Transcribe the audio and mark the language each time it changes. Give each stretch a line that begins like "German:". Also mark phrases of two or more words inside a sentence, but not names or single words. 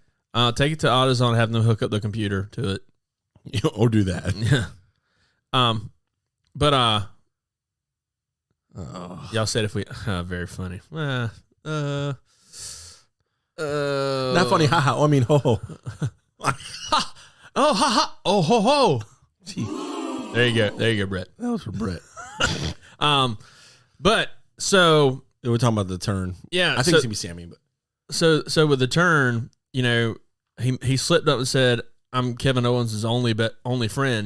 English: Take it to AutoZone and have them hook up the computer to it. Or do that. Yeah. Y'all said if we very funny. Not funny, haha. I mean, ho ho. Ha. Oh, ha ha. Oh, ho ho. There you go, Brett. That was for Brett. But so we're talking about the turn. Yeah, I think it's gonna be Sammy. But so with the turn, he slipped up and said, "I'm Kevin Owens' only friend."